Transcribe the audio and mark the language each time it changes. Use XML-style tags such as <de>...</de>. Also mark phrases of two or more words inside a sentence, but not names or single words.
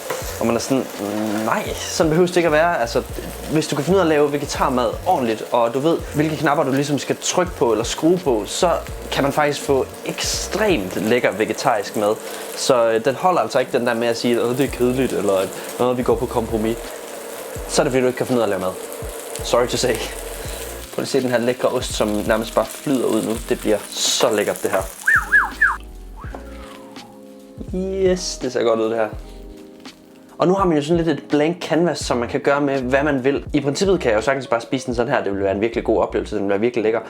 <da>Og man er sådan, nej, sådan behøver det ikke at være. Altså, hvis du kan finde ud af at lave vegetarmad ordentligt, og du ved, hvilke knapper du ligesom skal trykke på eller skrue på, så kan man faktisk få ekstremt lækker vegetarisk mad. Så den holder altså ikke den der med at sige, at det er kedeligt, eller at vi går på kompromis. Så er det fordi, du ikke kan finde ud af at lave mad.</da> <en>Sorry to say.</en> <da>Prøv lige at se den her lækre ost, som nærmest bare flyder ud nu. Det bliver så lækkert, det her. Yes, det ser godt ud, det her. Og nu har man jo sådan lidt et</da> <en>blank canvas,</en> <da>som man kan gøre med, hvad man vil. I princippet kan jeg jo sagtens bare spise den sådan her. Det vil være en virkelig god oplevelse. Den vil være virkelig lækker.</da>